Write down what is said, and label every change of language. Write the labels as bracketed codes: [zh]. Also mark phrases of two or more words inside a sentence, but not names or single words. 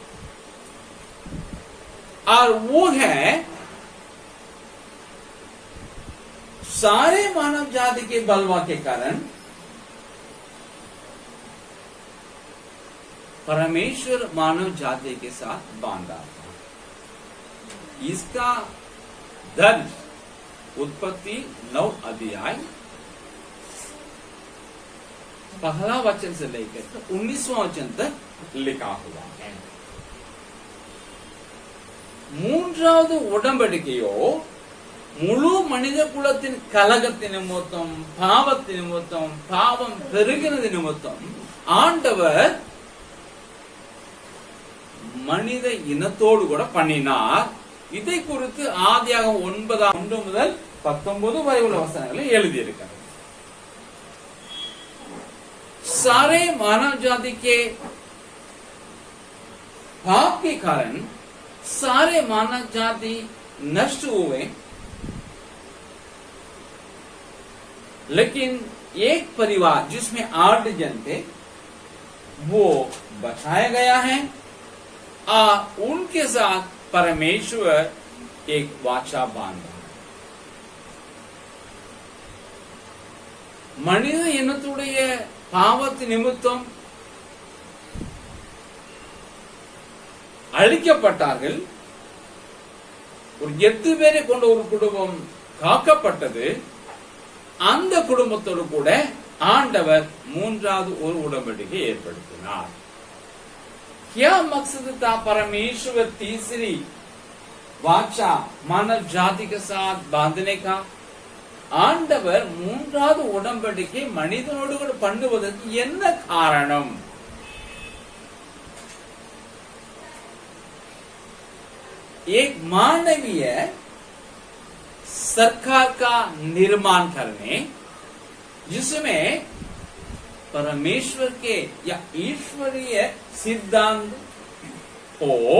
[hi] और वो है सारे मानव जाति के बलवा के कारण परमेश्वर मानव जाति के साथ बांधा। इसका दर्ज उत्पत्ति 9 अध्याय पहला वचन से लेकर 19वां वचन तक लिखा हुआ है। [ta] மூன்றாவது உடன்படிக்கையோ முழு மனித குலத்தின் கலகத்தின் நிமித்தம், பாவத்தின் நிமித்தம், பாவம் பெருகினது நிமித்தம் ஆண்டவர் மனித இனத்தோடு கூட பண்ணினார்। இதை குறித்து ஆதியாகமம் 9 முதல் 19 வரை உள்ள வசனங்களை எழுதியிருக்கிறார்। [hi] सारे मानव जाति के पाप के कारण सारे मानव जाति नष्ट हुए, लेकिन एक परिवार जिसमें 8 जन थे वो बचाया गया है और उनके साथ परमेश्वर एक वाचा बांधा। [ta] மனித இனத்துடைய பாவத்து நிமித்தம் அழிக்கப்பட்டார்கள்। ஒரு 8 பேரை கொண்ட ஒரு குடும்பம் காக்கப்பட்டது। அந்த குடும்பத்தோடு கூட ஆண்டவர் மூன்றாவது ஒரு உடன்படிக்கை ஏற்படுத்தினார்। [hi] क्या मकसद था परमेश्वर तीसरी वाचा मानव जाति के साथ बांधने का? [ta] ஆண்டவர் மூன்றாவது உடன்படிக்கை மனிதனோடு கூட பண்ணுவதற்கு என்ன காரணம்? [hi] एक मानवीय सरकार का निर्माण करने, जिसमें परमेश्वर के या ईश्वरीय सिद्धांत हो